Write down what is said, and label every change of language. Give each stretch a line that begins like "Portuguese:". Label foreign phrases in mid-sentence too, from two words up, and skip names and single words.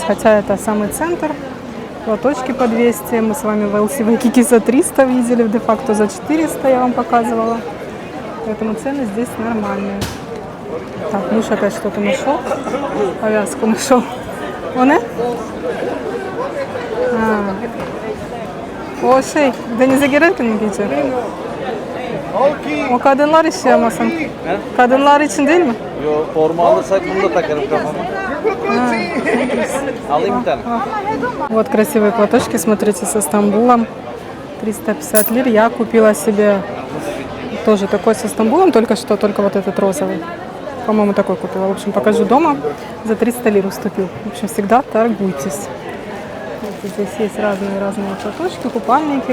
Russian: Хотя это самый центр. Платочки по 200. Мы с вами в LC Waikiki за 300 видели. В де-факто за 400 я вам показывала. Поэтому цены здесь нормальные. Так, муж опять что-то нашел. Повязку нашел. Он и?
Turkish: O şey, denize girerken mi giyecek? O kadınlar işi ama sen. Kadınlar için değil mi? Yo, forma alırsak bunu da takarım kafama. Alayım bir tane.
Russian: Вот красивые платочки, смотрите, со Стамбулом. 350 лир. Я купила себе тоже такой со Стамбулом, только что, только вот этот розовый. По-моему, такой купила. В общем, покажу дома. За 300 лир уступил. В общем, всегда торгуйтесь. Вот здесь есть разные платочки, купальники.